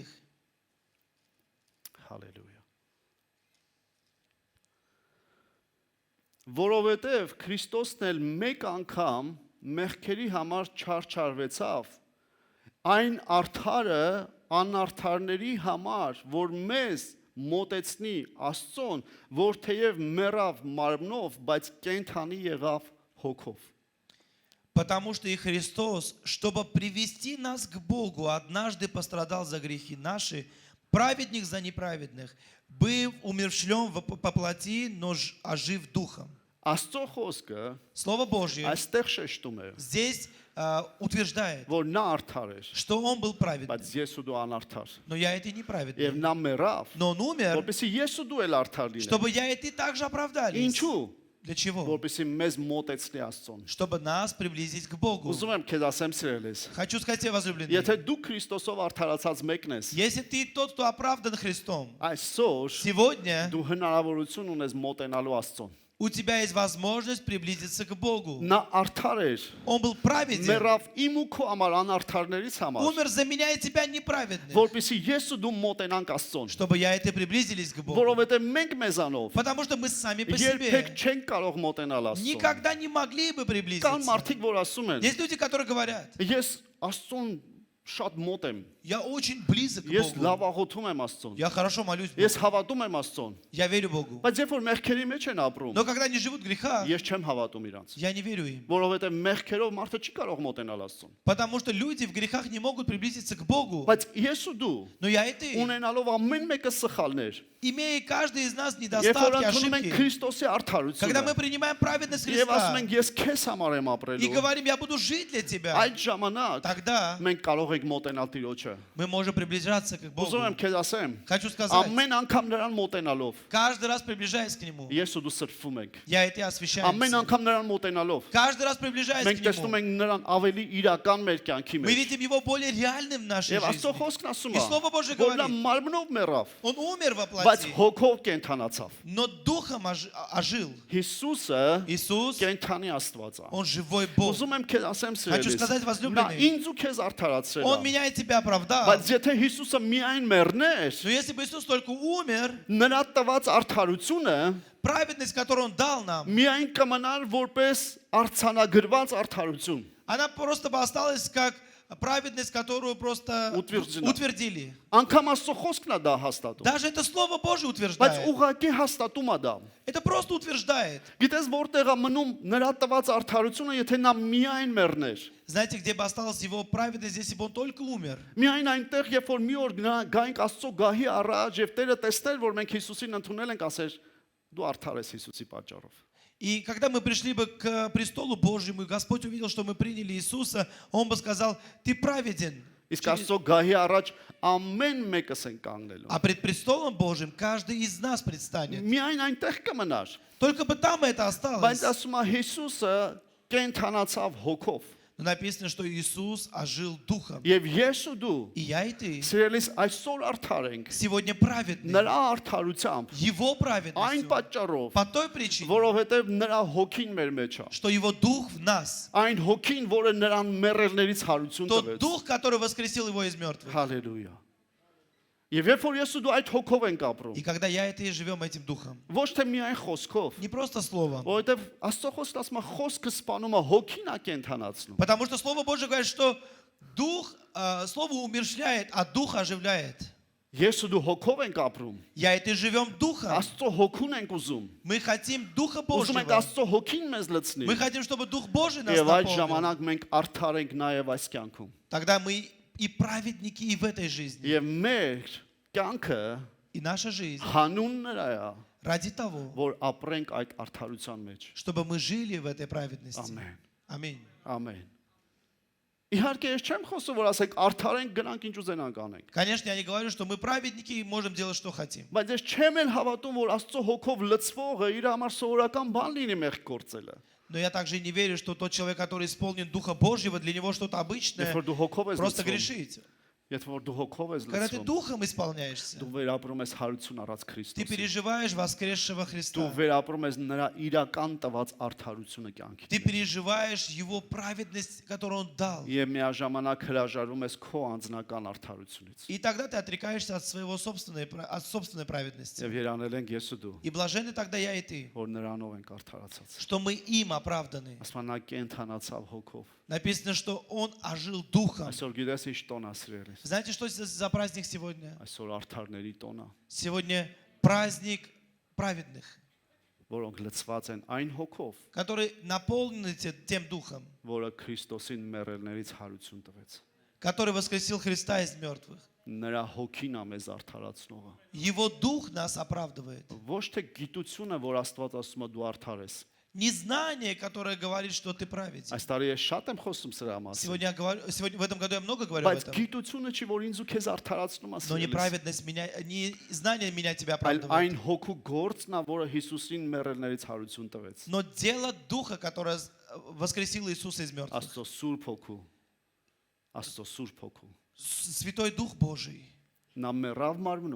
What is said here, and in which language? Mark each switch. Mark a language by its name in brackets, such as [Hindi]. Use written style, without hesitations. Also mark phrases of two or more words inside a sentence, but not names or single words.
[Armenian] Հալելույա։ Որովհետև Քրիստոսն էլ մեկ անգամ մեղքերի համար չարչարվեցավ, այն արդարը անարդարների համար, որ մեզ մոտեցնի Աստծուն, որ թեև մեռավ մարմնով, բայց կենթանի եղավ հոգով։ [Russian] Потому что и Христос, чтобы привести нас к Богу, однажды пострадал за грехи наши, праведник за неправедных, быв умерщвлен по плоти, но ожив духом. [Armenian] Աստծո խոսքը [Russian] Слово Божье [Armenian] այստեղ շեշտում է, [Russian] здесь утверждает, [Armenian] որ նա արդար էր, [Russian] что Он был праведным, [Armenian] բայց ես ու դու անարդար։ [Russian] но я и ты [Armenian] Եվ [Russian] неправедный. [Armenian] նա մեռավ, [Russian] Но Он умер, [Armenian] որպեսզի ես ու դու էլ արդար լինենք։ [Russian] чтобы я и ты также оправдались. [Armenian] Ինչու՞։ [Russian] Для чего? [Armenian] Որպեսզի մեզ մոտեցնի Աստծուն։ [Russian] Чтобы нас приблизить к Богу. [Armenian] Ուզում եմ քեզ ասեմ սիրելիս, [Russian] Хочу сказать тебе, возлюбленный, [Armenian] եթե դու Քրիստոսով արդարացած մեկն ես, [Russian] если ты тот, кто оправдан Христом, [Armenian] այսօր [Russian] сегодня [Armenian] դու հնարավորություն ունես մոտենալու Աստծուն։ [Russian] у тебя есть возможность приблизиться к Богу. [Armenian] Նա արդար էր, [Russian] Он был праведен, [Armenian] մեռավ իմ ու քո համար անարդարներից համար, [Russian] умер за меня и тебя неправедных, [Armenian] որպեսզի ես ու դու մոտենանք Աստծուն։ [Russian] чтобы я и ты приблизились к Богу. [Armenian] Որովհետև մենք մեզանով [Russian] Потому что мы сами по [Armenian] երբեք [Russian] себе [Armenian] չենք կարող մոտենալ Աստծուն։ [Russian] никогда не могли бы [Armenian] Կան [Russian] приблизиться. [Armenian] մարդիկ, որ ասում են, [Russian] Есть люди, которые говорят, [Armenian] ես Աստծուն շատ մոտ եմ, [Russian] я очень близок к [Armenian] ես [Russian] Богу, [Armenian] լավ աղոթում եմ Աստծուն, [Russian] я хорошо молюсь [Armenian] ես [Russian] Богу, [Armenian] հավատում եմ Աստծուն, [Russian] я верю Богу. [Armenian] բայց երբ որ մեղքերի մեջ են ապրում, [Russian] Но когда они живут в грехах, [Armenian] ես չեմ հավատում իրանց, [Russian] я не верю им. [Armenian] որովհետև մեղքերով մարդը չի կարող մոտենալ Աստծուն։ [Russian] Потому что люди в грехах не могут приблизиться к Богу. [Armenian] Բայց ես ու դու [Russian] Но я и ты, [Armenian] ունենալով ամեն мեկը սխալներ, [Russian] имея каждый из нас [Armenian] երբ որ [Russian] недостатки, [Armenian] ընդունում ենք [Russian] ошибки, [Armenian] Քրիստոսի [Russian] когда мы [Armenian] արդարությունը, [Russian] принимаем праведность [Armenian] եւ ասում [Russian] Христа [Armenian] ենք ես քեզ համար եմ [Russian] и [Armenian] ապրելու, [Russian] говорим, я буду жить для тебя, [Armenian] այդ ժամանակ [Russian] тогда [Armenian] մենք կարող ենք մոտենալ Տիրոջը։ [Russian] мы можем приближаться к Богу. [Armenian] Ուզում եմ քեզ ասեմ, [Russian] Хочу сказать, [Armenian] ամեն անգամ նրան մոտենալով, [Russian] каждый раз приближаясь к Нему, [Armenian] ես ու դու սրբվում ենք։ [Russian] я и ты [Armenian] Ամեն [Russian] освящаемся. [Armenian] անգամ նրան մոտենալով, [Russian] Каждый раз приближаясь [Armenian] մենք [Russian] к [Armenian] տեսնում [Russian] Нему, [Armenian] ենք նրան ավելի իրական մեր կյանքի [Russian] мы [Armenian] մեջ։ [Russian] видим Его более реальным в нашей [Armenian] Եվ Աստծո [Russian] жизни. [Armenian] խոսքն ասում [Russian] И [Armenian] է, [Russian] Слово Божье [Armenian] որ նա [Russian] говорит, [Armenian] մարմնով մեռավ, [Russian] Он умер во [Armenian] բայց [Russian] плоти, [Armenian] հոգով կենթանացավ։ [Russian] но духом ожил. [Armenian] Հիսուսը [Russian] Иисус, [Armenian] կենթանի Աստված է։ [Russian] Он живой Бог. [Armenian] Ուզում եմ քեզ ասեմ [Russian] Хочу [Armenian] սիրելիս, [Russian] сказать, [Armenian] նա [Russian] возлюбленный, [Armenian] ինձ ու քեզ արդարացրել [Russian] Он меня и тебя оправдал. [Armenian] Բայց եթե Հիսուսը միայն մեռներ, [Russian] Но если бы Иисус только умер, [Armenian] նրա տված արդարությունը [Russian] праведность, которую Он дал нам, [Armenian] միայն կմնար որպես արցանագրված արդարություն։ [Russian] она просто бы осталась как праведность, которую просто Утверждена. утвердили. [Armenian] Անկամ Աստծո խոսքն է դա հաստատում։ [Russian] Даже это Слово Божие [Armenian] Բայց [Russian] утверждает. [Armenian] ուղղակի հաստատում է դա։ [Russian] Это просто утверждает. [Armenian] Գիտես որտեղ է մնում նրա տված արդարությունը, եթե նա միայն մեռներ։ [Russian] Знаете, где бы осталась его праведность, если бы он только умер? [Armenian] Միայն այնտեղ, երբ որ մի օր գայինք Աստծո գահի առաջ եւ Տերը տեսներ, որ մենք Հիսուսին ընդունել ենք, ասեր դու արդար ես Հիսուսի պատճառով։ [Russian] И когда мы пришли бы к престолу Божьему, и Господь увидел, что мы приняли Иисуса, Он бы сказал, ты праведен. [Armenian] Իսկ Աստծո գահի առաջ ամեն մեկս են կանգնելու։ [Russian] А пред престолом Божьим каждый из нас предстанет. [Armenian] Միայն այնտեղ կմնար։ [Russian] Только бы там это [Armenian] Բայց [Russian] осталось. [Armenian] ասում է Հիսուսը կենթանացավ հոգով։ [Russian] Но написано, что Иисус ожил Духом. [Armenian] Եվ ես ու դու [Russian] И я, и ты [Armenian] սիրելիս այսօր արդար ենք։ [Russian] сегодня праведны. [Armenian] Նրա արդարությամբ, [Russian] Его [Armenian] այն [Russian] праведностью. [Armenian] պատճառով, [Russian] По той причине, [Armenian] որովհետև նրա հոգին մեր մեջ է։ [Russian] что Его Дух в нас. [Armenian] Այն հոգին, որը նրան մեռելներից հարություն [Russian] Тот [Armenian] տվեց։ [Russian] Дух, который воскресил Его из мертвых. [Armenian] Հալելույա։ Եվ երբ որ ես ու դու այդ հոգով ենք ապրում, [Russian] И когда я и ты живем этим Духом, [Armenian] ոչ թե միայն խոսքով, [Russian] не просто Словом, [Armenian] որովհետև Աստծո խոսքը ասում է խոսքը սպանում է, հոգին է կենթանացնում։ [Russian] потому что Слово Божье говорит, что Дух, Слово умерщвляет, а Дух оживляет. [Armenian] Ես ու դու հոգով ենք ապրում։ [Russian] Я и ты живем Духом. [Armenian] Աստծո հոգուն ենք ուզում։ [Russian] Мы хотим Духа [Armenian] Ուզում ենք [Russian] Божьего. [Armenian] Աստծո հոգին մեզ լցնի։ [Russian] Мы хотим, чтобы Дух Божий нас [Armenian] Եվ այդ [Russian] наполнил. [Armenian] ժամանակ մենք արդար ենք նաև այս կյանքում։ [Russian] Тогда мы и праведники и в этой жизни. [Armenian] Եվ մեր կյանքը [Russian] И наша жизнь [Armenian] հանուն նրա է, [Russian] ради того, [Armenian] որ ապրենք այդ արդարության մեջ։ [Russian] чтобы мы жили в этой праведности. [Armenian] Ամեն։ [Russian] Аминь. [Armenian] Ամեն։ Իհարկե ես չեմ խոսում, որ ասենք արդար ենք, գնանք ինչ ուզենանք անենք։ [Russian] Конечно, я не говорю, что мы праведники и можем делать, что хотим. [Armenian] Բայց ես չեմ էլ հավատում, որ Աստծո հոգով լցվողը իր համար սովորական բան լինի մեղք գործելը։ [Russian] Но я также не верю, что тот человек, который исполнен Духа Божьего, для него что-то обычное, [Armenian] Երբ որ դու հոգով ես [Russian] просто [Armenian] լցվում, [Russian] грешить. [Armenian] երբ որ դու հոգով ես [Russian] Когда ты [Armenian] լցվում, [Russian] Духом исполняешься, [Armenian] դու վերապրում ես հարություն առած [Russian] ты [Armenian] Քրիստոսի։ [Russian] переживаешь воскресшего [Armenian] Դու [Russian] Христа. [Armenian] վերապրում ես նրա իրական տված արդարությունը կյանքի։ [Russian] Ты переживаешь Его праведность, которую Он дал. [Armenian] Եվ միաժամանակ հրաժարվում ես քո անձնական արդարությունից։ [Russian] И тогда ты отрекаешься от от собственной праведности. [Armenian] Եվ երանել ենք ես ու դու, [Russian] И блаженны тогда я и ты, [Armenian] որ նրանով ենք արդարացած։ [Russian] что мы им оправданы. [Armenian] Ասմանա կենթանացավ հոգով։ [Russian] Написано, что Он ожил Духом. [Armenian] Այսօր гիտես ինչ տոն ասրել։ [Russian] Знаете, что за праздник сегодня? [Armenian] Այսօր արդարների տոն է, [Russian] Сегодня праздник праведных, [Armenian] որոնք լցված են այն հոգով, [Russian] которые наполнены тем Духом, [Armenian] որը Քրիստոսին մեռելներից հարություն տվեց։ [Russian] который воскресил Христа из мертвых. [Armenian] Նրա հոգին է մեզ արդարացնողը։ [Russian] Его Дух нас оправдывает. [Armenian] Ոչ թե գիտությունը, որ Աստված ասում է դու արդար ես։ [Russian] Не знание, которое говорит, что ты праведен. [Armenian] Այս տարի ես շատ եմ խոսում սրա մասին։ [Russian] Сегодня в этом году я много говорю об [Armenian] Բայց [Russian] этом. [Armenian] գիտությունը չի, որ ինձ ու քեզ արդարացնում է։ [Russian] Но не праведность меня, не знание меня тебя [Armenian] Այլ [Russian] оправдывает. [Armenian] այն հոգու գործն է, որը Հիսուսին մեռելներից հարություն տվեց։ [Russian] Но дело Духа, которое воскресило Иисуса из мертвых. [Armenian] Աստծո սուրբ հոգու։ Աստծո սուրբ հոգու։ [Russian] Святой Дух Божий. [Armenian] Նա մեռավ մարմնով,